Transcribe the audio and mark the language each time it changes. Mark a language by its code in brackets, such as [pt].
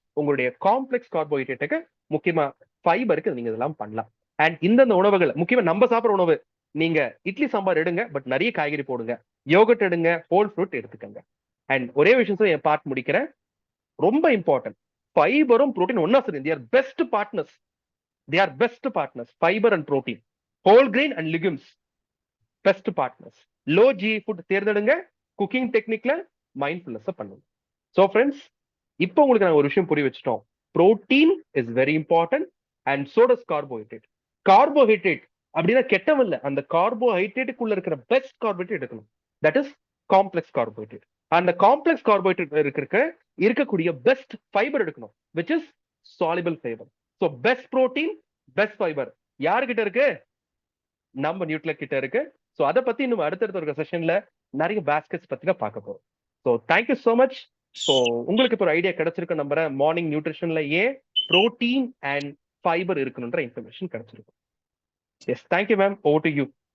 [ta] உங்களுடைய காம்ப்ளெக்ஸ் கார்போஹைட்ரேட்டுக்கு, முக்கியமா ஃபைபருக்கு நீங்க இதெல்லாம் பண்ணலாம். அண்ட் இந்தந்த உணவுகள் முக்கியமா நம்ம சாப்பிட்ற உணவு, நீங்க இட்லி சாம்பார் எடுங்க, பட் நிறைய காய்கறி போடுங்க, யோகட் எடுங்க, ஹோல் ஃப்ரூட் எடுத்துக்கங்க. அண்ட் ஒரே விஷயம் என் பார்ட் முடிக்கிறேன், ரொம்ப இம்பார்ட்டன்ட். ஃபைபரும் புரோட்டீன் ஒன்னா சரி, [en] they are best partners. They are best partners. Fiber and protein, whole grain and legumes, best partners. [ta] Low GI food தேர்ந்தெடுங்க, குக்கிங் டெக்னிக்ல மைண்ட்ஃபுல்னஸ் பண்ணுங்க. சோ ஃப்ரெண்ட்ஸ், இப்போ உங்களுக்கு நான் ஒரு விஷயம் புரிய வச்சுட்டோம். [en] Protein is very important and so does carbohydrate. [ta] Carbohydrate அப்படின்னா கெட்டவல்ல, அந்த கார்போஹைட்ரேட்டுக்குள்ள இருக்கிற பெஸ்ட் கார்போஹைட்ரேட் எடுக்கணும். [en] That is complex carbohydrate. [ta] அந்த காம்ப்ளெக்ஸ் கார்போஹைட்ரேட் இருக்கக்கூடிய பெஸ்ட் ஃபைபர் எடுக்கணும், [en] which is soluble fiber. So best protein, best fiber யாருகிட்ட இருக்கு? [ta] நம்ம நியூட்ரிலெட் கிட்ட இருக்கு. சோ அத பத்தி இன்னும் அடுத்தடுத்த ஒரு செஷன்ல நிறைய பாஸ்கெட்ஸ் பத்தி தான் பார்க்க போறோம். [en] So thank you so much. [ta] So உங்களுக்கு இப்போ ஒரு ஐடியா கிடைச்சிருக்க நம்புறேன், மார்னிங் நியூட்ரிஷன்ல ஏன் புரோட்டீன் அண்ட் ஃபைபர் இருக்கணும்ன்ற இன்ஃபர்மேஷன் கிடைச்சிருக்கும். [en] Yes, thank you ma'am, over to you.